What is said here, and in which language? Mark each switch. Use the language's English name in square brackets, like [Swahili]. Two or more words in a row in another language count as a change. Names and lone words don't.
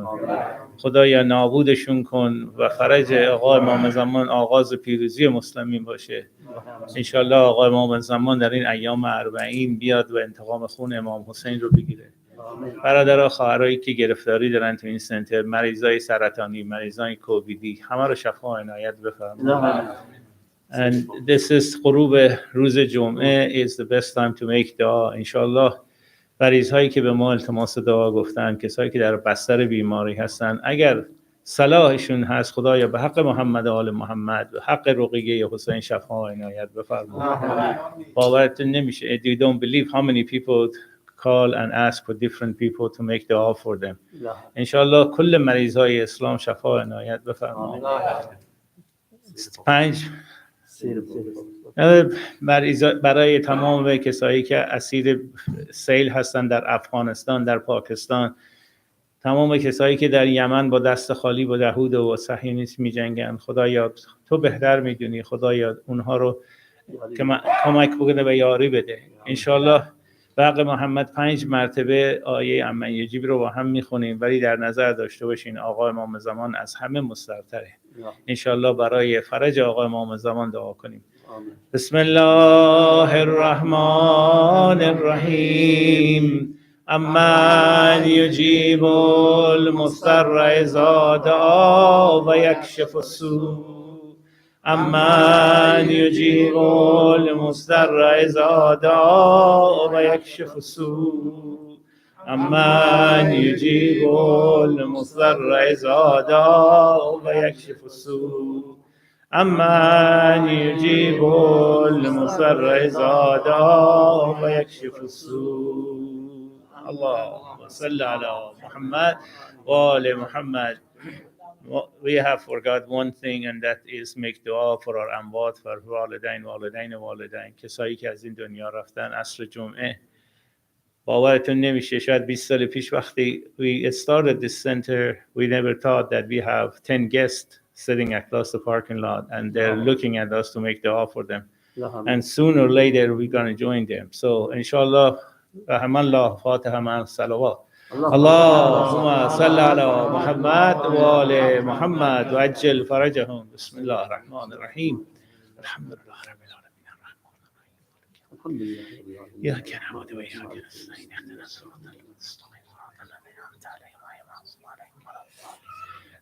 [Persian] خدایا نابودشون کن و فرج آقا امام زمان آغاز پیروزی مسلمین باشه. انشالله آقا امام زمان در این ایام 40 بیاد و انتقام خون امام حسین رو بگیره. برادرها خواهرایی که گرفتاری دارن تو این سنتر، مریضای سرطانی، مریضای کوویدی، همه رو شفا عنایت بفرما. [English] And this is [Persian] غروب روز جمعه [English] is the best time to make dua. [Persian] انشالله مریض هایی که به ما التماس دعا گفتن، کسایی که در بستر بیماری هستن، اگر صلاحشون هست خدایا [Arabic] به حق محمد و آل محمد [Persian] و حق رقیه حسین شفا عنایت بفرما. باورتون نمیشه. [English] You don't believe how many people call and ask for different people to make dua for them. [Persian] انشالله کل مریض های اسلام شفا عنایت بفرما. 5 برای تمام کسایی که اسیر سیل هستن در افغانستان، در پاکستان، تمام کسایی که در یمن با دست خالی با یهود و صهیونیسم می‌جنگن، خدایا تو بهتر میدونی، خدایا اونها رو کمک بکنه و یاری بده. انشالله برق محمد 5 مرتبه آیه [Arabic] امن یجیب [Persian] رو با هم میخونیم، ولی در نظر داشته باشین آقا امام زمان از همه مسترتره. انشالله برای فرج آقا امام زمان دعا کنیم. [Arabic] بسم الله الرحمن الرحیم. امن یجیب المضطر اذا دعا و یکشف السوء. امن یجیب المضطر اذا دعا و یکشف السوء. امن یجیب المضطر اذا دعا و یکشف السوء. امن یجیب المضطر اذا دعا و یکشف السوء. اللهم صل علی محمد و آل محمد. [English] We have forgot one thing, and that is make dua for our amwat, for walidain. [Persian] کسایی که از این دنیا رفتن عصر جمعه. باورتون نمیشه شاید 20 سال پیش وقتی [English] we started this center we never thought that we have 10 guests sitting across the parking lot and they're looking at us to make dua for them, and sooner or later we're going to join them. [Arabic] So inshallah رحم الله فاتحه مع الصلوات. اللهم صل على محمد و آل محمد و عجل فرجهم. بسم الله الرحمن الرحیم. الحمد لله رب العالمین الرحمن الرحیم إياك نعبد وإياك نستعين اهدنا الصراط المستقيم صراط الذين أنعمت عليهم غير المغضوب عليهم ولا الضالين.